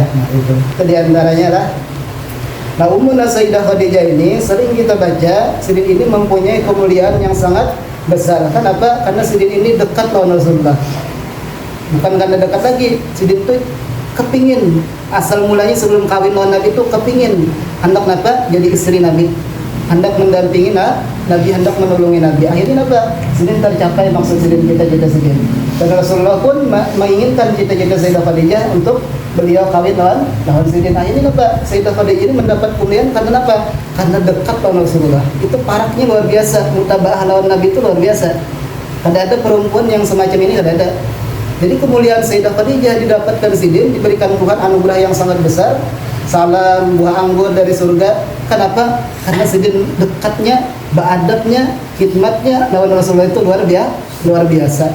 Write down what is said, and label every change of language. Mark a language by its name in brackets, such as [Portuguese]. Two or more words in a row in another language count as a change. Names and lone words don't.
[Indonesian] Nah, itu diantaranya lah. Nah, Ummuna Sayyidah Khadijah ini sering kita baca, Sidin ini mempunyai kemuliaan yang sangat besar. Kenapa? Karena Sidin ini dekat lawan Rasulullah. Bukan karena dekat lagi, Sidin itu kepingin, asal mulanya sebelum kawin lawan Nabi itu kepingin hendak jadi istri Nabi, hendak mendampingi Nabi, hendak menolongi Nabi. Akhirnya Sidin tercapai maksud Sidin, kita Sidin. Dan Rasulullah pun menginginkan cita-cita Sayyidah Khadijah untuk beliau kawin lawan Sidin. Nah ini Pak, Sayyidah Khadijah ini mendapat kemuliaan karena apa? Karena dekat lawan Rasulullah. Itu paraknya luar biasa, mutabaah lawan Nabi itu luar biasa. Ada perempuan yang semacam ini ada. Jadi kemuliaan Sayyidah Khadijah didapatkan Sidin, diberikan Tuhan anugerah yang sangat besar. Salam buah anggur dari surga. Kenapa? Karena Sidin dekatnya, beradabnya, khidmatnya lawan Rasulullah itu luar biasa.